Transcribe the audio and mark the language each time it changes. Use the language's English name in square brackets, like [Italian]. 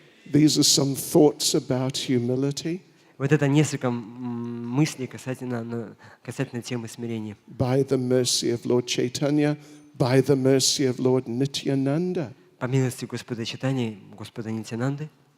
[English] These are some thoughts about humility. [Russian] Вот это несколько мыслей касательно темы смирения. [English] By the mercy of Lord Chaitanya, by the mercy of Lord Nityananda. [Russian] По милости Господа Чайтаньи, Господа Нитянанды.